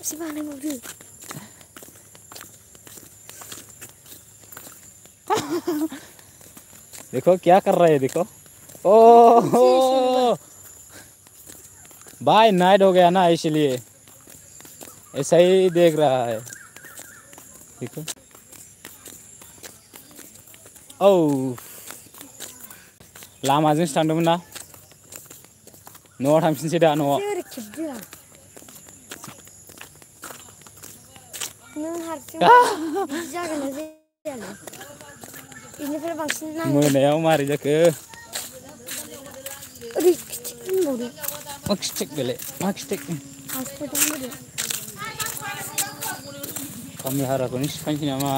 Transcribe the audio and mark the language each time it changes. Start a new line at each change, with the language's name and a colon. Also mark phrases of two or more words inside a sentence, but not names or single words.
Hindi: देखो क्या कर रहा है देखो ओ भाई नाइट हो गया ना इसलिए ऐसा ही देख रहा है देखो
Bodo: ओ लामाजोंसो थांदोंमोन ना न'आव थांफिनसै दा न'आव मोनायाव मारै जाखो मा खिथिक बेलाय मा खिथिक खामिहाराखौनो सिखायनोसै नामा